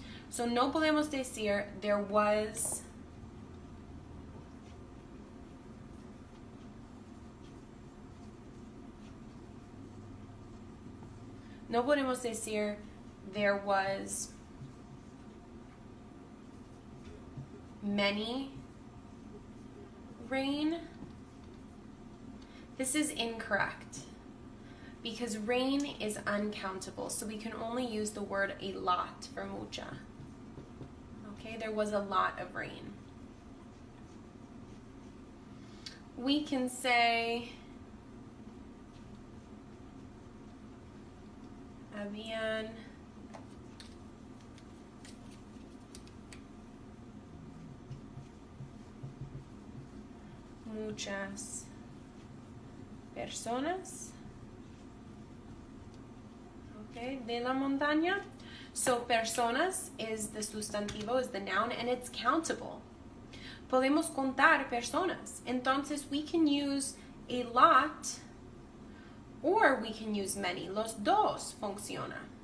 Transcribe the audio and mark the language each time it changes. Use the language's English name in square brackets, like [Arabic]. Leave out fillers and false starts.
[English] So [Spanish] no podemos decir [English] there was no podemos decir there was many rain. This is incorrect because rain is uncountable, so we can only use the word a lot for mucha. Okay, there was a lot of rain. We can say [Spanish] habían muchas personas, okay, de la montaña. [English] So personas is the sustantivo, is the noun, and it's countable. [Spanish] Podemos contar personas. Entonces [English] we can use a lot or we can use many. [Spanish] Los dos funciona.